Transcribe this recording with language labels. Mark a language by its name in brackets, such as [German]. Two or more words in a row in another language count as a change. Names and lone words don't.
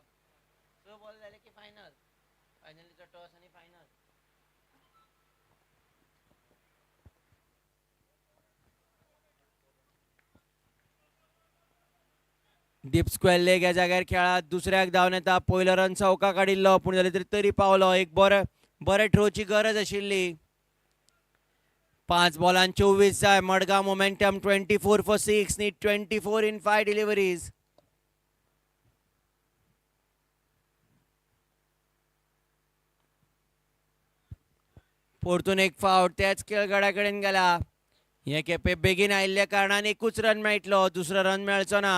[Konkani] 6 बॉल झाले की फायनल. फायनलीचो टॉस आणि फायनल. डीप स्क्वेअर लेग ह्या जाग्यार खेळात. दुसऱ्याक धांवन येता. पयलो रन चौका काडिल्लो पूण जाल्यार तरी पावलो. एक बरे थ्रोची गरज आशिल्ली. 5 बॉलांत 24 जाय. [English] Madgaon momentum 24 for 6 need 24 in 5 deliveries. [Konkani] परतून एक फावट त्याच खेळगड्या कडेन गेला. हे खेपे बेगीन आयिल्ल्या कारणान एकूच रन मेळटलो. दुसरो रन मेळचो ना.